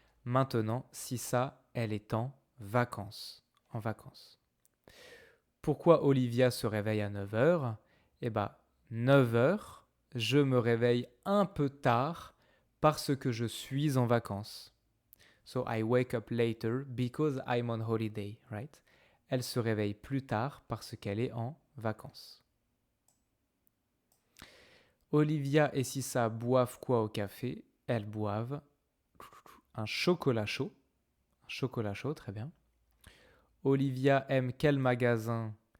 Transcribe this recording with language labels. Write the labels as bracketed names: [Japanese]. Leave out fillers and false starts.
[French] Maintenant, Sissa, elle est en vacances. En vacances. Pourquoi Olivia se réveille à 9h? Eh bien, 9h, je me réveille un peu tard parce que je suis en vacances. [English] So I wake up later because I'm on holiday, right? [French] Elle se réveille plus tard parce qu'elle est en vacances. Olivia et Sissa boivent quoi au café? Elles boivent un chocolat chaud. Un chocolat chaud, très bien. Olivia aime quel magasin?